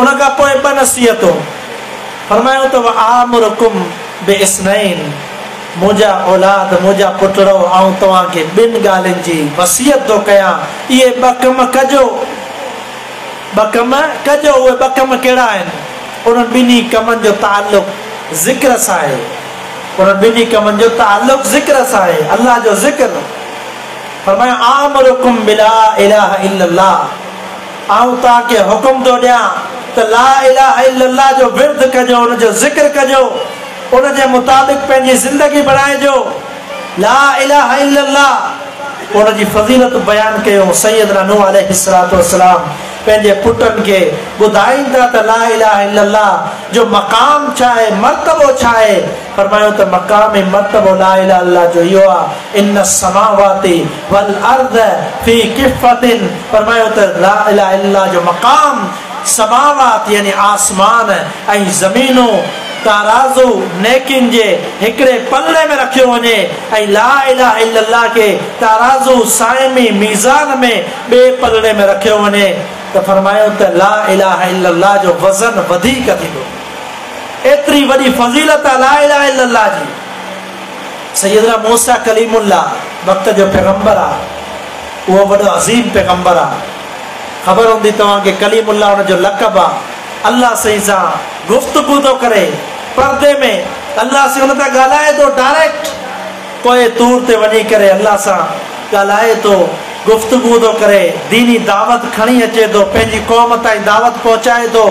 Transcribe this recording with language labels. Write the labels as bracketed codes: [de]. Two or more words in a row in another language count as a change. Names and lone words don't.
[sd] उन खां पोइ ॿ नसीहतूं फरमायूं त [ar] آمركم باثنتين, [sd] मुंहिंजा औलाद, मुंहिंजा पुटड़ो, ऐं तव्हांखे ॿिनि ॻाल्हियुनि जी वसियत थो कयां। इहे ॿ कम कजो, ॿ कम कजो। उहे ॿ कम कहिड़ा आहिनि? उन्हनि ॿिन्ही कमनि जो ताल्लुक़ ज़िक्र सां आहे। उन्हनि ॿिन्ही कमनि जो ताल्लुक़ ज़िक्र सां आहे, अल्लाह जो ज़िक्र। [ar] फरमायो آمركم بلا إله إلا الله, [sd] आऊं तव्हांखे हुकुम थो ॾियां त [ar] لا إله إلا الله [sd] जो विर्द कजो, उनजो ज़िक्र कजो, उन जे मुताबिक़ पंहिंजी ज़िंदगी बणाइजो। [ar] لا إله إلا الله [sd] उन जी फज़ीलत बयानु कयो। सैयदना नूह [ar] عليه الصلاة والسلام [sd] पंहिंजे पुटनि खे ॿुधाईंदा त [ar] لا إله إلا الله [sd] जो मक़ाम छा आहे, मर्तबो छा आहे। फरमायो त मक़ाम ऐं मर्तबो [ar] لا إله إلا الله [sd] जो इहो आहे, [ar] إن السماوات والأرض في كفة. [sd] फरमायो त [ar] لا إله إلا الله [sd] जो मक़ाम समावात यानी आसमान ऐं ज़मीनूं ताराज़ू नेकिन जे हिकड़े पल्ले में रखियो वञे ऐं [ar] لا إله إلا الله [sd] के ताराज़ू साइमी मीज़ान में बे पल्ले में रखियो वञे त फरमायो त [ar] لا إله إلا الله [sd] जो वज़न वधीक थींदो। एतरी वॾी फज़ीलत आहे [ar] لا إله إلا الله [sd] जी। सैयदना मूसा कलीमुल्लाह वक़्त जो पैगंबर आहे, उहो वॾो अज़ीम पैगंबर आहे। ख़बर हूंदी तव्हांखे कलीमुल्लाह हुनजो लक़ब आहे। अल्लाह साईं सां गुफ़्तगू थो करे पर्दे में, अल्लाह से हुन सां ॻाल्हाए थो डायरेक्ट, पोइ तूर ते वञी करे अल्लाह सां ॻाल्हाए थो, गुफ़्तगू थो करे, दीनी दावत खणी अचे थो, पंहिंजी क़ौम ताईं दावत पहुचाए थो।